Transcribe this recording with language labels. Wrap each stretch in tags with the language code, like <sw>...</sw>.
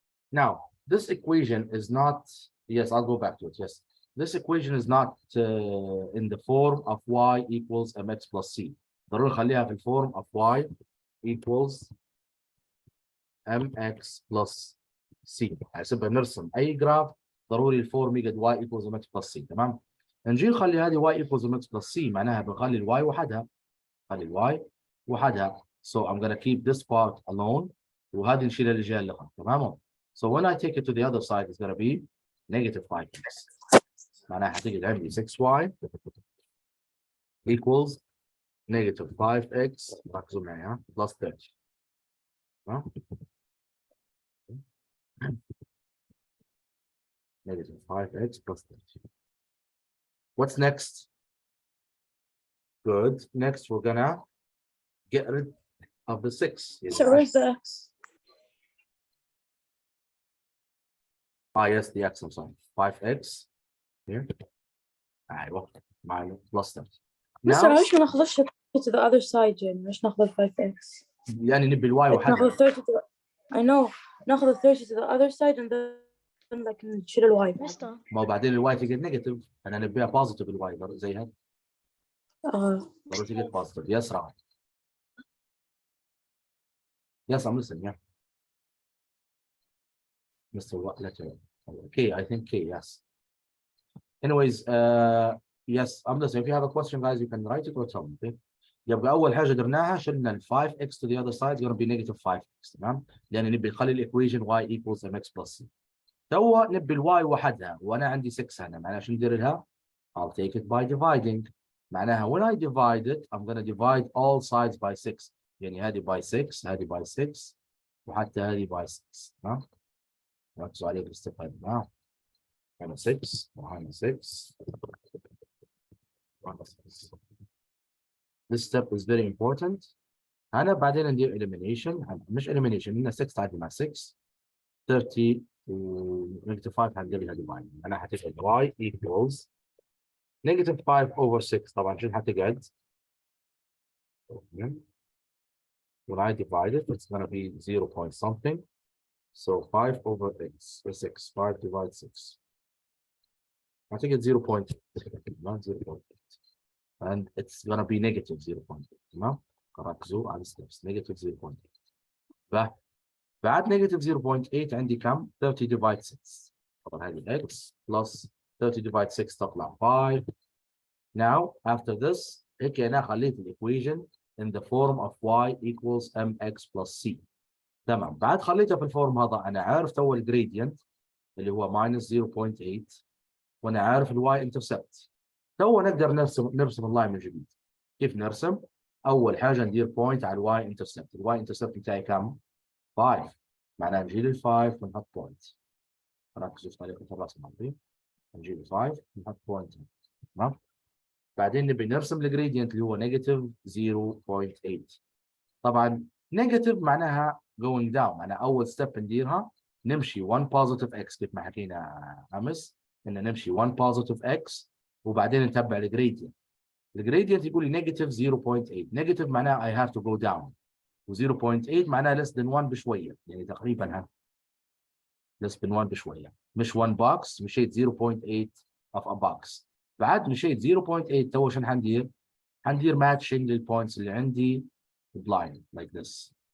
<en>Now, this equation is not, yes, I'll go back to it. Yes. This equation is not in the form of y equals mx plus c.</en> <ar>ضروري نخليها في الفورم of y equals mx plus c. هسيبها نرسم أي جراف ضروري الفورم يقعد y equals mx plus c. تمام؟ نجي نخلي هذه y equals mx plus c معناها بنخلي الواي وحدها. نخلي الواي وحدها.</ar> <en>So I'm gonna keep this part alone</en> <ar>وهذه نشيلها للجهة اللي خلف. تمام؟</ar> <en>So when I take it to the other side, it's gonna be negative 5x.</en> <ar>معناها هتيجي عندي 6y equals negative 5x ركزوا معي plus 30.</ar> <en>Negative 5x plus 30. What's next? Good. Next, we're gonna get rid of the 6. So where's the x? Yes, the x, I'm sorry. 5x here.</en> <ar>ايوه</ar> <en>minus plus 30.</en> <ar>بس ليش ما ناخذش</ar> <en>to the other side</en> <ar>يعني ليش ناخذ 5x؟ يعني نبي الواي وحدها. ناخذ 30</ar> <en>to the... I know</en> <ar>ناخذ 30</ar> <en>to the other side and then like</en> <ar>نشيل الواي. ما هو بعدين الواي تقعد نيجاتيف. انا نبيها بوزيتيف الواي زي هذا. ضروري تقعد بوزيتيف.</ar> <en>Yes, right. Yes, I'm listening. Yeah. Mr. What letter? K, I think K. Yes. Anyways, yes, I'm listening. If you have a question, guys, you can write it or tell me. Okay.</en> <ar>يبقى أول حاجة درناها شلنا ال 5x</ar> <en>to the other side is going to be negative 5x.</en> <ar>تمام؟ لأن نبي نخلي الإيكويشن y equals mx plus c. تو نبي الواي وحدها وأنا عندي 6 هنا. معناها شو ندير لها؟</ar> <en>I'll take it by dividing.</en> <ar>معناها</ar> <en>when I divide it, I'm going to divide all sides by 6.</en> <ar>يعني هذه by 6 هذه by 6 وحتى هذه by 6. تمام؟ ركزوا عليه بالاستفادة. تمام؟ هنا 6 وهنا 6 وهنا 6.</ar> <en>This step is very important.</en> <ar>هنا بعدين ندير elimination. مش elimination. هنا 6 تعدي مع 6 30 و negative 5 هندير لها divide. أنا هتقعد y equals negative 5 over 6. طبعا شو هتقعد؟</ar> <en>When I divide it, it's going to be 0 point something. So 5 over x, 6, 5 divided 6. I think it's 0.8, not 0.8. And it's going to be negative 0.8. No?</en> <ar>ركزوا على</ar> <en>steps. Negative 0.8.</en> <ar>بعد</ar> <en>negative 0.8</en> <ar>عندي كم؟</ar> <en>30 divided 6.</en> <ar>طبعا هذه x plus 30 divided 6 تطلع 5.</ar> <en>Now, after this,</en> <ar>هيك أنا خليت الإيكويشن</ar> <en>in the form of y equals mx plus c.</en> <ar>تمام. بعد خليتها في الفورم هذا أنا عارف تو الجريدينت اللي هو minus 0.8 وأنا عارف الواي انترسبت. تو نقدر نرسم اللاين من جديد. كيف نرسم؟ اول حاجه ندير بوينت على الواي انترسبت. الواي انترسبت بتاعي كم؟ 5. معناها نجيب ال 5 ونحط بوينت. ركزوا في طريقه الرسم عندي. نجيب ال 5 ونحط بوينت. تمام؟ بعدين نبي نرسم الجريدينت اللي هو نيجاتيف 0.8. طبعا نيجاتيف معناها</ar> <en>going down،</en> <ar>معناها اول ستيب نديرها نمشي 1 بوزيتيف اكس كيف ما حكينا امس، ان نمشي 1 بوزيتيف اكس وبعدين نتبع الجريدينت. الجريدينت يقول لي نيجاتيف 0.8. نيجاتيف معناها</ar> <en>I have to go down،</en> <ar>و0.8 معناها</ar> <en>less than 1</en> <ar>بشويه، يعني تقريبا ها less than 1 بشويه، مش 1 box، مشيت 0.8</ar> <en>of a box.</en> <ar>بعد مشيت 0.8 تو شنو حندير؟ حندير matching للبوينتس اللي عندي</ar> <en>blind like this.</en>